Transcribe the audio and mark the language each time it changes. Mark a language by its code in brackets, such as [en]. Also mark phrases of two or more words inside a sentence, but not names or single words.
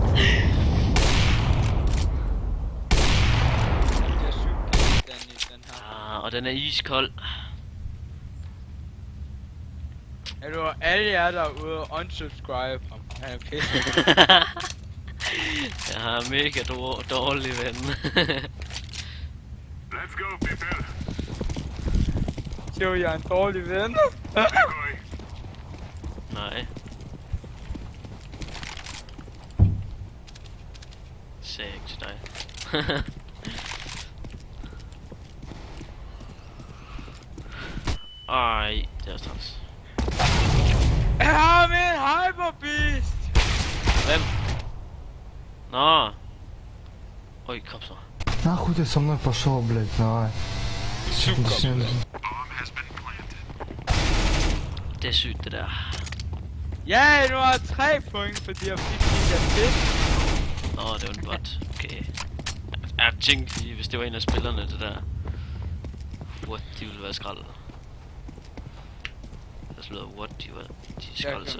[da] Det er sygt, den her. Og den er iskold. Er du alle jer derude unsubscribe ham? Han er pisse. Jeg har mega dårlig ven. [en] Let's go, people. [da] Jo, jeg er en dårlig ven. Decoy. Nej. Sagde jeg ikke til dig. Ej, det er træls. Jeg har min hyperbeast! Hvem? Nå. Oj, kom så. [ru] Нахуй ты со мной пошел, блядь, давай. [da] Super. Det er sygt, det der. Ja, du har 3 point, fordi jeg fik de der fisk. Åh, det var en bot. Okay. Jeg tænkte lige, hvis det var en af spillerne, det der. What, de ville være skrald. Der slået what, de er skrald så.